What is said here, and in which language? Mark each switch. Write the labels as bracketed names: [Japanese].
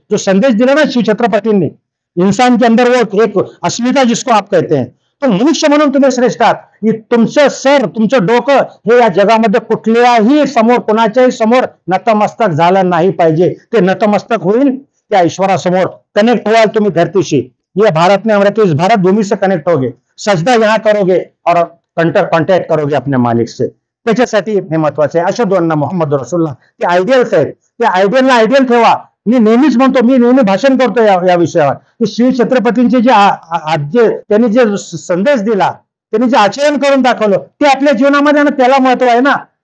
[Marathi] जो संदेश दिला ना शिव छत्रपतींनी, [Hindi] इंसान के अंदर वो एक अस्मिता जिसको आप कहते हैं, [Marathi] तो मनुष्य म्हणून तुम्ही श्रेष्ठ आहात. तुमचं सर, तुमचं डोकं हे या जगामध्ये कुठल्याही समोर, कोणाच्याही समोर नतमस्तक झालं नाही पाहिजे. ते नतमस्तक होईल त्या ईश्वरासमोर. कनेक्ट व्हाल तुम्ही धरतीशी. [Hindi] ये भारत में हमरे इस भारत भूमि से कनेक्ट होगे, सजदा यहाँ करोगे और कॉन्टॅक्ट करोगे अपने मालिक से. [Marathi] त्याच्यासाठी हे महत्वाचं आहे. [Arabic] अशहदु अन्ना मुहम्मद रसूलुल्लाह, [Marathi] ते आयडियल्स आहेत, त्या आयडियलला आयडियल ठेवा. मी नेहमीच म्हणतो, मी नेहमी भाषण करतो या विषयावर की शिव छत्रपतींचे जे त्यांनी जे संदेश दिला, त्यांनी जे आचरण करून दाखवलं, ते आपल्या जीवनामध्ये त्याला महत्व आहे ना.